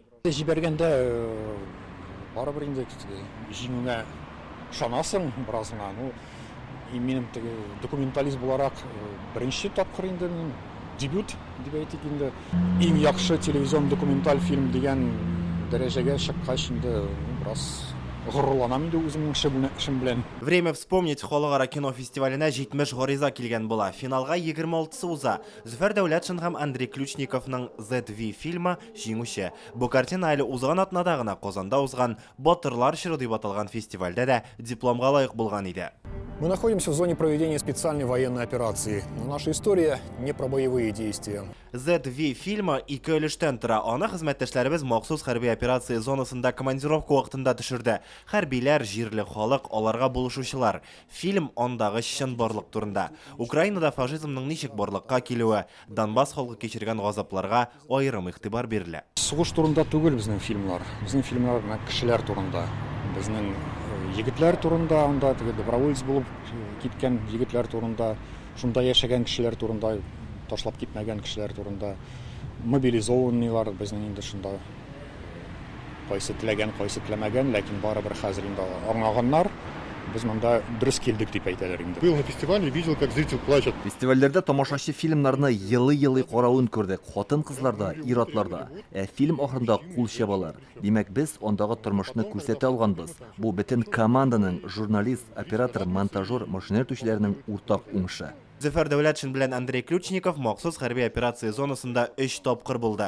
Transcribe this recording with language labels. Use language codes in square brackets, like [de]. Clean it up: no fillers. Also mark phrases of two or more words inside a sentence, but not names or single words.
[tt] Җибәргәндә барыбер инде җиңүгә ышанасың беразына. Минем документалист буларак беренче тапкыр инде дебют дип әйтик инде. Иң яхшы телевизион документаль фильм дигән дәрәҗәгә чыккач инде бераз горурланам инде үземнең эшем белән. Время вспомнить халыкара кино фестиваленә 70 гариза килгән була. Финалга 26-сы уза. Зөфәр Дәүләтшин һәм Андрей Ключниковның ZV фильмы җиңүче. Бу картина әле узган атнада гына Казанда узган Батырлар чоры дип аталган фестивальдә дә дипломга лаек булган иде. [ru] Мы находимся в зоне проведения специальной военной операции, но наша история не про боевые действия. [tt] ZV фильмы ике өлештән тора. Аны хезмәттәшләребез махсус хәрби операция зонасында командировка вакытында төшерде. Хәрбиләр, җирле халык, аларга булышучылар. Фильм андагы чын барлык турында. Украинада фашизмның ничек барлыкка килүе, Донбасс халкы кичергән газапларга аерым игътибар бирелә. Сугыш турында түгел безнең фильмлар. Безнең фильмлар кешеләр турында. Безнең егетләр турында, анда доброволец булып киткән егетләр турында, шунда яшәгән кешеләр турында, ташлап китмәгән кешеләр турында, мобилизованныйлар безнең инде шунда кайсы теләгән, кайсы теләмәгән, ләкин барыбер хәзер инде аңлаганнар. Без монда дөрес килдек дип әйтәләр инде. [ru] Был на фестивале, видел, как зритель плачет. [tt] Фестивальләрдә тамашачы фильмнарны йылы-йылы каравын күрдек. Хатын-кызларда, ир-атларда. Фильм ахырында кул чабалар. Димәк, без андагы тормышны күрсәтә алганбыз. Бу бөтен команданың, журналист, оператор, монтажер, машина йөртүчеләрнең уртак уңышы. Зөфәр Дәүләтшин белән Андрей Ключников махсус хәрби операция зонасында 3 тапкыр булды.